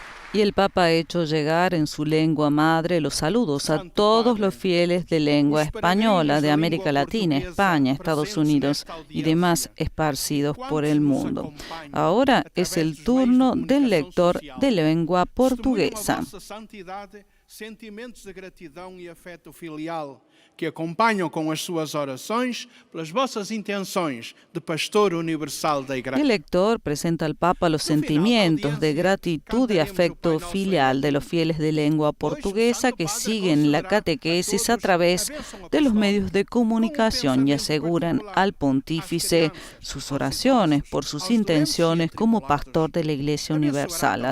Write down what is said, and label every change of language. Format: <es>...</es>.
<es>Y el Papa ha hecho llegar en su lengua madre los saludos a todos los fieles de lengua española de América Latina, España, Estados Unidos y demás esparcidos por el mundo. Ahora es el turno del lector de lengua portuguesa.</es> <pt>Sentimentos de gratidão e afeto filial que acompanham com as suas orações pelas vossas intenções de pastor universal da Igreja.</pt> <es>El lector presenta al Papa los sentimientos de gratitud y afecto filial de los fieles de lengua portuguesa que siguen la catequesis a través de los medios de comunicación y aseguran al pontífice sus oraciones por sus intenciones como pastor de la Iglesia Universal.</es>